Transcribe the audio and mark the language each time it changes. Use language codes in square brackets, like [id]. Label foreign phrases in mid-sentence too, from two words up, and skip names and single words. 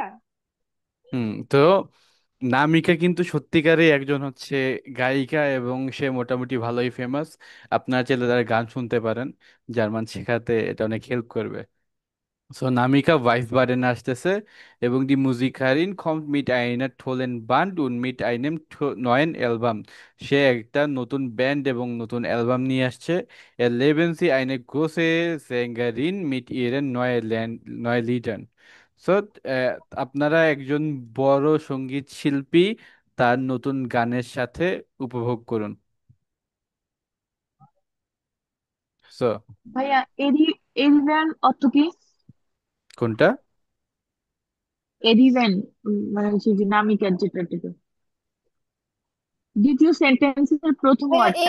[bn] হুম। তো নামিকা কিন্তু সত্যিকারই একজন হচ্ছে গায়িকা, এবং সে মোটামুটি ভালোই ফেমাস। আপনার চাইলে তার গান শুনতে পারেন, জার্মান শেখাতে এটা অনেক হেল্প করবে। সো নামিকা Wiesbaden আসতেছে, এবং [de] die Musikerin kommt mit einer tollen Band und mit einem neuen Album। [bn] সে একটা নতুন ব্যান্ড এবং নতুন অ্যালবাম নিয়ে আসছে। [de] Erleben Sie eine große Sängerin mit ihren neuen Liedern। [bn] সো আপনারা একজন বড় সঙ্গীত শিল্পী তার নতুন গানের সাথে উপভোগ করুন। সো ভাইয়া এরিভ্যান অর্থ কি? কোনটা? এরিভ্যান মানে হচ্ছে যে নামিকার যেটা দ্বিতীয় সেন্টেন্সের প্রথম ওয়ার্ডটা।